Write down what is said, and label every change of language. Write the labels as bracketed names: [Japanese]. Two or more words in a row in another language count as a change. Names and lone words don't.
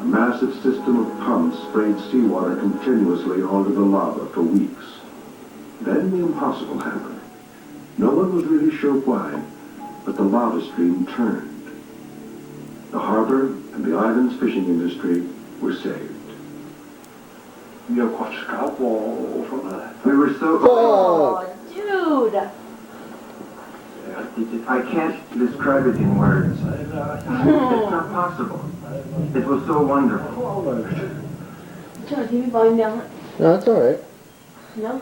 [English] A massive system of pumps sprayed seawater continuously onto the lava for weeks. Then the impossible happened. No one was really sure why, but the lava stream turned. The harbor and the island's fishing industry were saved. [Danish] Vi har kort skarp over det. [English] We were so... Oh, dude! I can't describe it in words. It's not possible. It was so wonderful. Turn the TV volume down. No, that's alright. No?